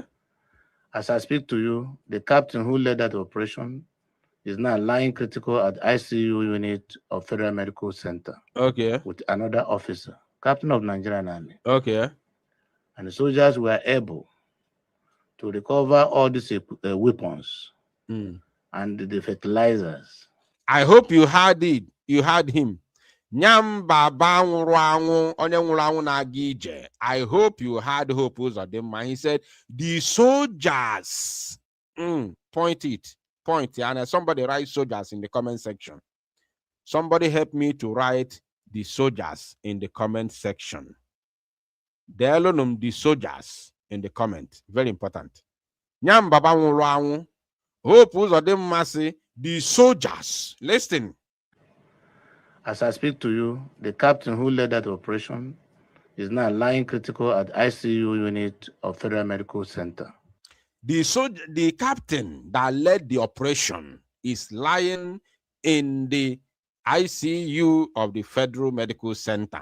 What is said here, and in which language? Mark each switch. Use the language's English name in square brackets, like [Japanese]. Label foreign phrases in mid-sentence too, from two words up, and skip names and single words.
[English] As I speak to you, the captain who led that operation is now lying critical at ICU unit of Federal Medical Center. Okay. With another officer, captain of Nigerian Army. Okay. And the soldiers were able to recover all these weapons and the fertilizers. I hope you heard it. You heard him. [Igbo] Yanbaba nwụrụ anwụ, onye nwụrụ anwụ na-aga ije. [English] I hope you heard Hope Uzodimma. He said, the soldiers. Point it. Point, and somebody write soldiers in the comment section. Somebody help me to write the soldiers in the comment section. The soldiers in the comment. Very important. [Igbo] Yanbaba nwụrụ anwụ. [English] Hope Uzodimma say the soldiers. Listen. As I speak to you, the captain who led that operation is now lying critical at ICU unit of Federal Medical Center. The captain that led the operation is lying in the ICU of the Federal Medical Center.